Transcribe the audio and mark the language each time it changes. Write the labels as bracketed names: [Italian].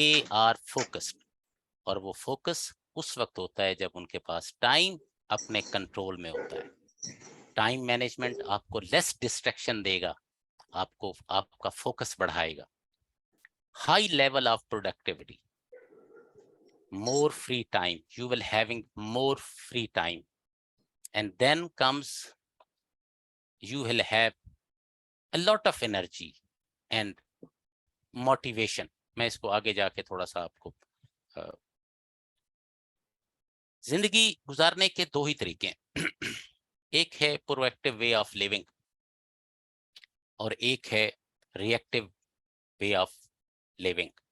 [Urdu] اور وہ فوکس اس وقت ہوتا ہے جب ان کے پاس ٹائم اپنے کنٹرول میں ہوتا ہے. ٹائم مینجمنٹ آپ کو لیس ڈسٹریکشن دے گا، آپ کا فوکس بڑھائے گا. [English] High level of productivity, more free time, you will having more free time, and then comes you will have a lot of energy and motivation. [Urdu] میں اس کو آگے جا کے تھوڑا سا آپ کو زندگی گزارنے کے دو ہی طریقے ہیں. ایک ہے پرو ایکٹیو وے آف لیونگ اور ایک ہے ری ایکٹیو وے آف لیونگ.